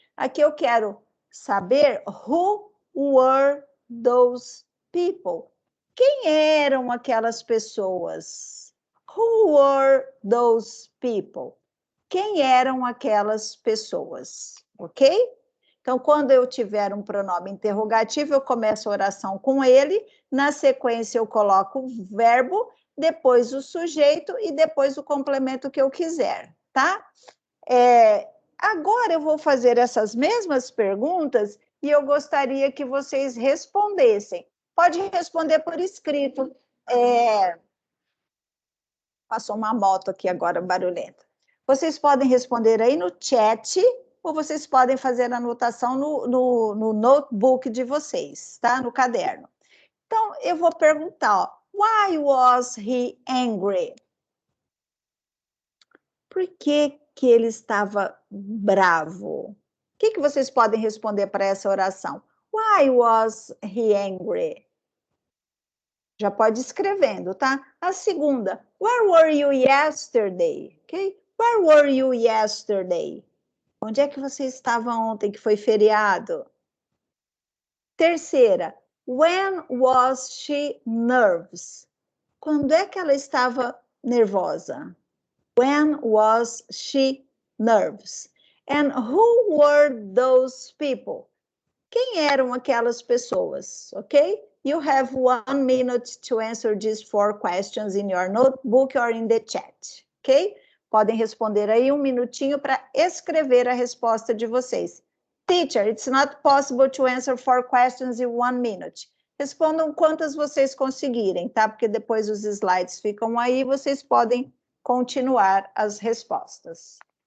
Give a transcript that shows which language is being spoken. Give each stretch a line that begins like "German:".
Portuguese: Aqui eu quero saber
English: who were those people?
Portuguese: Quem eram aquelas pessoas?
English: Who were those people?
Portuguese: Quem eram aquelas pessoas? Ok? Então, quando eu tiver um pronome interrogativo, eu começo a oração com ele, na sequência eu coloco o verbo, depois o sujeito e depois o complemento que eu quiser, tá? Agora eu vou fazer essas mesmas perguntas e eu gostaria que vocês respondessem. Pode responder por escrito. Passou uma moto aqui agora, barulhenta. Vocês podem responder aí no chat, ou vocês podem fazer a anotação no notebook de vocês, tá? No caderno. Então, eu vou perguntar, ó,
English: why was he angry?
Portuguese: Por que ele estava bravo? O que vocês podem responder para essa oração?
English: Why was he angry?
Portuguese: Já pode ir escrevendo, tá? A segunda,
English: where were you yesterday? Ok? Where were you yesterday?
Portuguese: Onde é que você estava ontem, que foi feriado? Terceira,
English: when was she nervous?
Portuguese: Quando é que ela estava nervosa?
English: When was she nervous? And who were those people?
Portuguese: Quem eram aquelas pessoas, ok?
English: You have 1 minute to answer these 4 questions in your notebook or in the chat, ok?
Portuguese: Podem responder aí 1 minutinho para escrever a resposta de vocês.
English: Teacher, it's not possible to answer 4 questions in 1 minute.
Portuguese: Respondam quantas vocês conseguirem, tá? Porque depois os slides ficam aí, vocês podem continuar as respostas.